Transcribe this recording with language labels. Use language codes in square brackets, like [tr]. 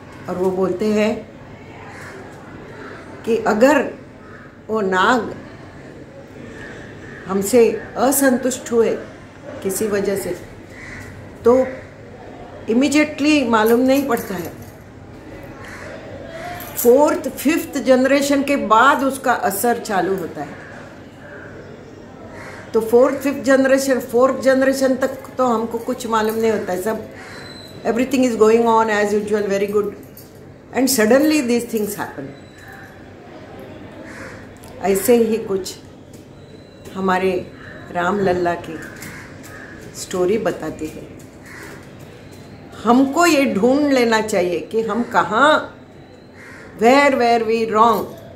[hi] और वो बोलते हैं कि अगर वो नाग हमसे असंतुष्ट हुए किसी वजह से, तो इमीडिएटली मालूम नहीं पड़ता है, 4th 5th जनरेशन के बाद उसका असर चालू होता है। तो 4th 5th generation, 4th generation तक तो हमको कुछ मालूम नहीं होता है, सब [en] everything is going on as usual, very good, and suddenly these things happen. [hi] ऐसे ही कुछ हमारे राम लल्ला की स्टोरी बताती है। हमको ये ढूंढ लेना चाहिए कि हम कहाँ, [en] Where we wrong.